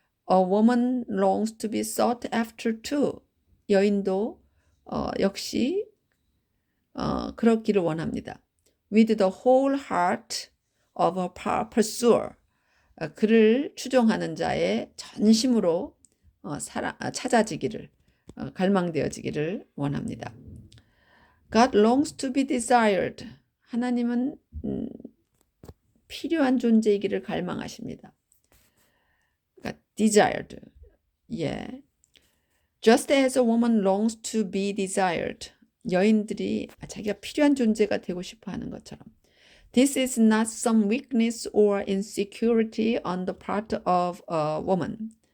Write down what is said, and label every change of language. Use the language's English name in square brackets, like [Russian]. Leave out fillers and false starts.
[Korean] A woman longs to be sought after too. 여인도 역시 그렇기를 원합니다. [English] With the whole heart of a pursuer. [Korean] 그를 추종하는 자의 전심으로 찾아지기를, 갈망되어지기를 원합니다. [English] God longs to be desired. [Korean] 하나님은 필요한 존재이기를 갈망하십니다. 그러니까 desired. 예. [English] Just as a woman longs to be desired. [Korean] 여인들이 자기가 필요한 존재가 되고 싶어 하는 것처럼. [English] This is not some weakness or insecurity on the part of a woman.